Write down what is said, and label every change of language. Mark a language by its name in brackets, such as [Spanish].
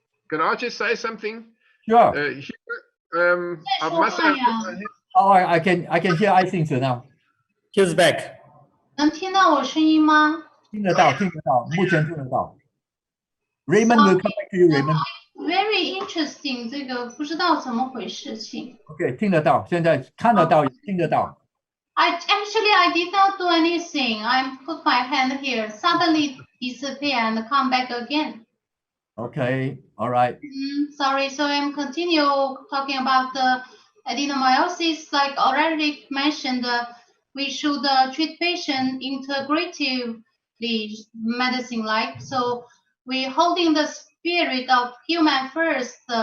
[English] Can I just say something? Sure. I must have. Oh, I can hear Ising now. He's back. [Chinese] 能听到我声音吗？听得到，目前听得到。 [English] Raymond will come back to you, Raymond. Very interesting， [Chinese] 这个不知道怎么回事情。 [English] Okay， [Chinese] 听得到，现在看得到，听得到。 [English] I did not do anything. I put my hand here, suddenly disappear and come back again. Okay, all right. Sorry, so I'm continue talking about the adenomyosis. Like already mentioned, we should treat patient integratively, medicine-like. So we're holding the spirit of human first